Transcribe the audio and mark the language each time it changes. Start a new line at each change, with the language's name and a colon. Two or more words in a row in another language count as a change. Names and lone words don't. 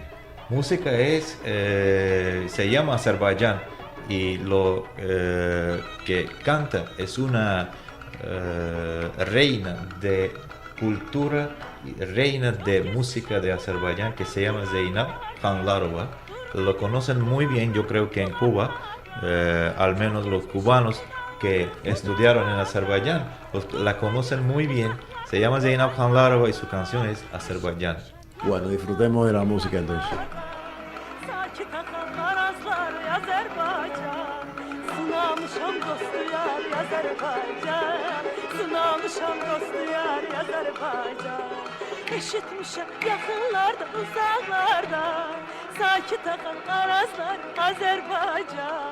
Spanish: Música se llama Azerbaiyán y lo que canta es una reina de cultura, reina de música de Azerbaiyán que se llama Zeynep Khanlarova. Lo conocen muy bien, yo creo que en Cuba, al menos los cubanos que estudiaron en Azerbaiyán, la conocen muy bien. Se llama Zeynep Khanlarova y su canción es Azerbaiyán. Bueno, disfrutemos de la música entonces.
Azerbaijani: Sınamışam dostu yar Azerbaycan, sınamışam dostu yar Azerbaycan. Eşitmişem yakınlarda uzaklarda, sakit akan arazlar Azerbaycan.